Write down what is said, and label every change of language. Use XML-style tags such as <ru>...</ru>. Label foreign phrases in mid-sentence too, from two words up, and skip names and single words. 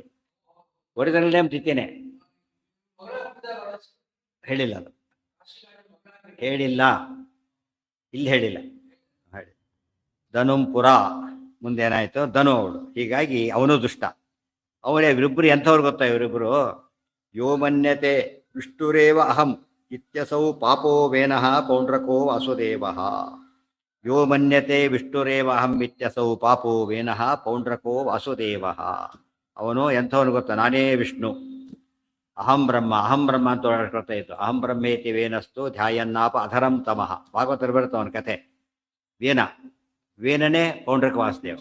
<en>original name</en> <kn>ದಿತಿನೇ ಹೇಳಿಲ್ಲ, ಅದು ಹೇಳಿಲ್ಲ, ಇಲ್ಲಿ ಹೇಳಿಲ್ಲ. ಹೇಳಿ ಧನುಂಪುರ ಮುಂದೆ ಏನಾಯ್ತು, ಧನು ಅವಳು, ಹೀಗಾಗಿ ಅವನು ದುಷ್ಟ. ಅವರೇ ಇವರಿಬ್ಬರು ಎಂಥವ್ರು ಗೊತ್ತಾ, ಇವರಿಬ್ಬರು</kn> <sa>ಯೋ ಮನ್ಯತೆ ವಿಷ್ಣುರೇವ ಅಹಂ ಇತ್ಯಸೌ ಪಾಪೋ ವೇನಃ ಪೌಂಡ್ರಕೋ ವಾಸುದೇವ. ಯೋ ಮನ್ಯತೆ ವಿಷ್ಣುರೇವ ಅಹಂ ಇತ್ಯಸೌ ಪಾಪೋ ವೇನಃ ಪೌಂಡ್ರಕೋ ವಾಸುದೇವ.</sa> <kn>ಅವನು ಎಂಥವನು ಗೊತ್ತಾ, ನಾನೇ ವಿಷ್ಣು,</kn> <sa>ಅಹಂ ಬ್ರಹ್ಮ</sa> <kn>ಅಂತ ಹೇಳ್ಕೊಳ್ತಾ ಇತ್ತು.</kn> <sa>ಅಹಂ ಬ್ರಹ್ಮೇತಿ ವೇನಸ್ತು ಧ್ಯಾಯನ್ನಾಪ ಅಧರಂ ತಮಃ.</sa> <kn>ಭಾಗವತರು ಬರುತ್ತೆ ಅವನ ಕಥೆ. ವೇನನೇ ಪೌಂಡ್ರಕ ವಾಸುದೇವ.</kn>